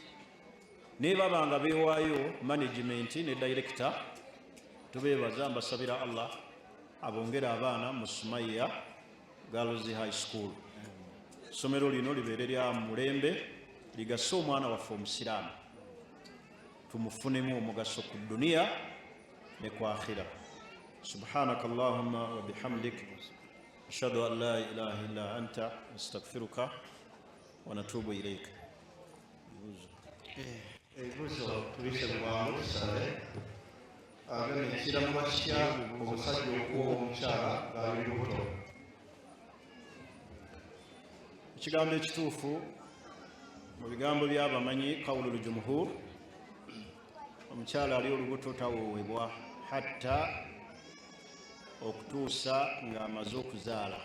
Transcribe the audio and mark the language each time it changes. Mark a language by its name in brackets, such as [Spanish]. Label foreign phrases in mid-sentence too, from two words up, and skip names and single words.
[Ganda] Naye baba nga beewaayo management ne director, tubeebaza, mbasabira Allah abongere abaana mu Sumaya Girls High School. Somero lino libeere lya mulembe, ligase omwana waffe omusiraamu, tumufunemu omugaso ku duniya ne ku akhira. [Arabic] سبحانك اللهم وبحمدك أشهد أن لا إله إلا أنت أستغفرك ونتوب إليك. [Ganda] Ebibuuzo tubise mu bwangu tusabe. Agenda ekiramu bakitya omusajja okuwa omukyala ng'ali lubuto. Ekigambo ekituufu mu bigambo by'abamanyi [Arabic] قول الجمهور, [Ganda] omukyala ali olubuto tawoowebwa hatta okutuusa ng'amaze okuzaala.